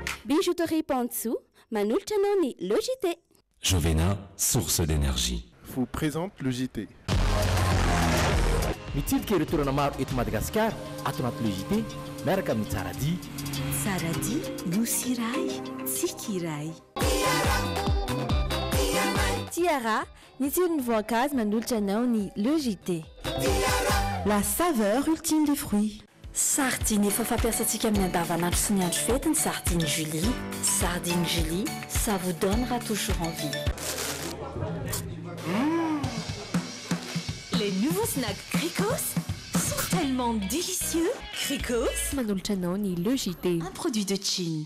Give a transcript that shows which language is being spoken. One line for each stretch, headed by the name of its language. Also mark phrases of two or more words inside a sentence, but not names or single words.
Malagasy: Bijouterie Pantsou, manolotra anao ny Le JT. Jovena,
French: source d'énergie. Vous présente le JT.
Malagasy: Mitsidika ireo toerana maro eto Madagasikara ato anaty Le JT miaraka amin'ny Tsaradia. Tsaradia, nosy iray, tsika iray. Tiara, ny tsiron'ny voankazo manolotra anao ny Le JT.
French: La saveur ultime des fruits.
Malagasy: Sardine efa fampiasantsika amin'ny andavanandro sy ny andro fety ny sardine Julie.
French: Sardine Julie, ça vous donnera toujours envie. Les nouveaux snacks Cricos sont tellement délicieux. Cricos,
Malagasy: manolotra anao ny Le JT.
French: un produit de Chine.